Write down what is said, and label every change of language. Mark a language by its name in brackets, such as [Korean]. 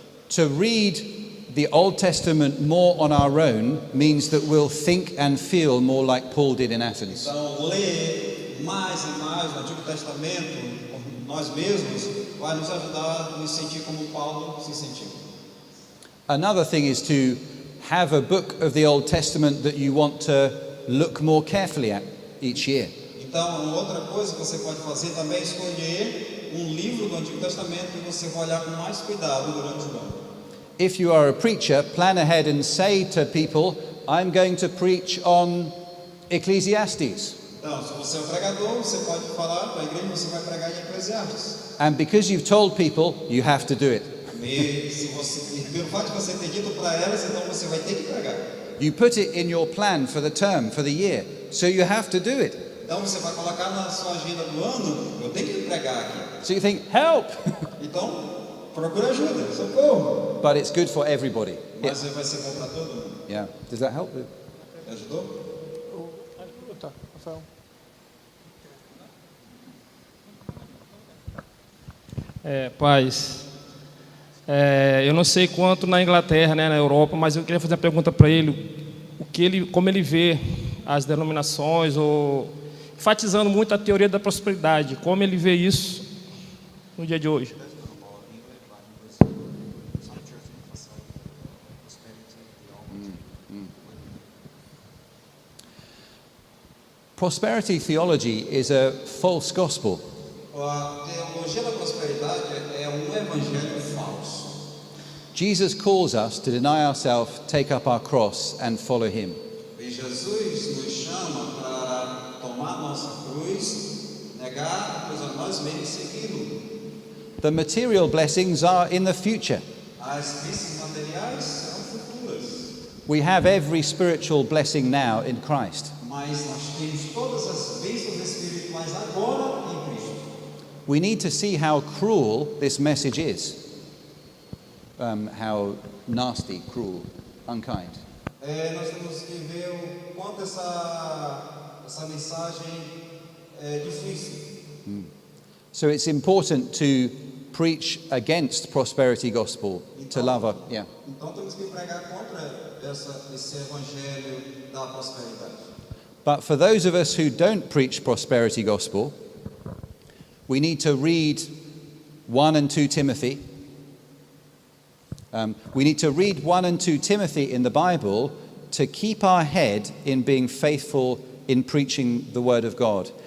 [English] To read the Old Testament more on our own means that we'll think and feel more like Paul did in Athens. [Portuguese] Então ler mais e mais o Antigo Testamento nós mesmos vai nos ajudar a nos sentir como Paulo se sentiu. [English] Another thing is to have a book of the Old Testament that you want to look more carefully at each year. [Portuguese] Então, outra coisa que você pode fazer também é escolher um livro do Antigo Testamento que você vai olhar com mais cuidado durante o ano. [English] If you are a preacher, plan ahead and say to people, I'm going to preach on Ecclesiastes. [Portuguese] Então, se você é um pregador, você pode falar para a igreja, você vai pregar em Eclesiastes. [English] And because you've told people, you have to do it. [Portuguese] E pelo fato de você ter dito para elas, então você vai ter que pregar. [English] You put it in your plan for the term, for the year, so you have to do it. [Portuguese] Então você vai colocar na sua agenda do ano, eu tenho que pregar aqui. [English] So you think, help! [Portuguese] Então, procura ajuda, socorro. [English] But it's good for everybody. [Portuguese] Mas vai ser bom para todo mundo. [English] Yeah. Does that help? [Portuguese] Ajudou? Tá, Rafael. Paz, eu não sei quanto na Inglaterra, né, na Europa, mas eu queria fazer uma pergunta para ele, como ele vê as denominações, ou enfatizando muito a teoria da prosperidade, como ele vê isso no dia de hoje. [English] Prosperity theology is a false gospel. [Portuguese] A teologia da prosperidade é um evangelho falso. [English] Jesus calls us to deny ourselves, take up our cross, and follow him. [Portuguese] E Jesus nos chama para tomar nossa cruz, negar a cruz a nós mesmos e segui-lo. [English] The material blessings are in the future. [Portuguese] As bênçãos materiais serão futuras, [English] We have every spiritual blessing now in Christ. [Portuguese] mas nós temos todas as bênçãos espirituais agora em Cristo. [English] We need to see how cruel this message is. How nasty, cruel. unkind. [Portuguese] Nós temos que ver o quanto essa mensagem é difícil. [English] So it's important to preach against prosperity gospel, to love our, yeah. [Portuguese] Então temos que pregar contra esse evangelho da prosperidade. [English] But for those of us who don't preach prosperity gospel, we need to read 1 and 2 Timothy. We need to read 1 and 2 Timothy in the Bible to keep our head in being faithful in preaching the word of God.